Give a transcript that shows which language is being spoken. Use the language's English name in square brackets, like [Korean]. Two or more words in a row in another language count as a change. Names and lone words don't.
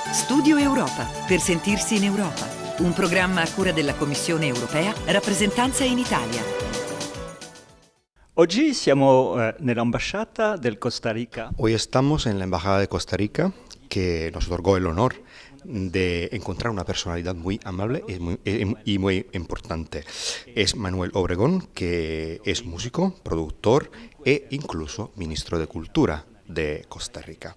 [Italian] Studio Europa, per sentirsi in Europa. Un programma a cura della Commissione Europea, rappresentanza in Italia. Oggi siamo nell'ambasciata del Costa Rica. [Spanish] Hoy estamos en la Embajada de Costa Rica, que nos otorgó el honor de encontrar una personalidad muy amable y muy importante. Es Manuel Obregón, que es músico, productor e incluso ministro de Cultura de Costa Rica.